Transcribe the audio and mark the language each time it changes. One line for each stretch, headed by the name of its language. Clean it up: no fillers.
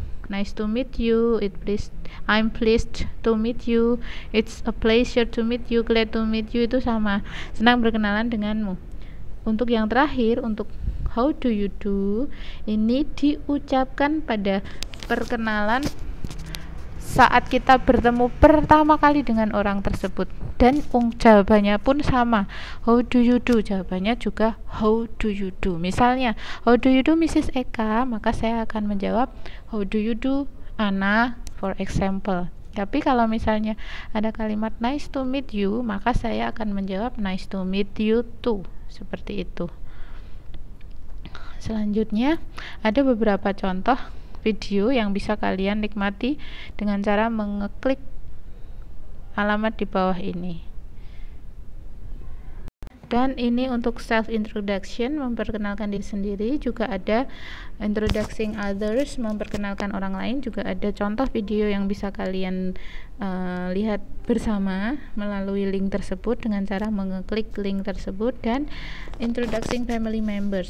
English: Nice to meet you, I'm pleased to meet you, it's a pleasure to meet you, glad to meet you, itu sama, senang berkenalan denganmu.
Indonesian: Untuk yang terakhir, untuk how do you do, ini diucapkan pada perkenalan saat kita bertemu pertama kali dengan orang tersebut, dan jawabannya pun sama, how do you do, jawabannya juga how do you do.
English: Misalnya how do you do Mrs. Eka, maka saya akan menjawab how do you do Anna, for example.
Indonesian: Tapi kalau misalnya ada kalimat nice to meet you, maka saya akan menjawab nice to meet you too, seperti itu. Selanjutnya ada beberapa contoh video yang bisa kalian nikmati dengan cara mengeklik alamat di bawah ini. Dan ini untuk self introduction, memperkenalkan diri sendiri. Juga ada introducing others, memperkenalkan orang lain. Juga ada contoh video yang bisa kalian lihat bersama melalui link tersebut dengan cara mengeklik link tersebut.
English: Dan introducing family members.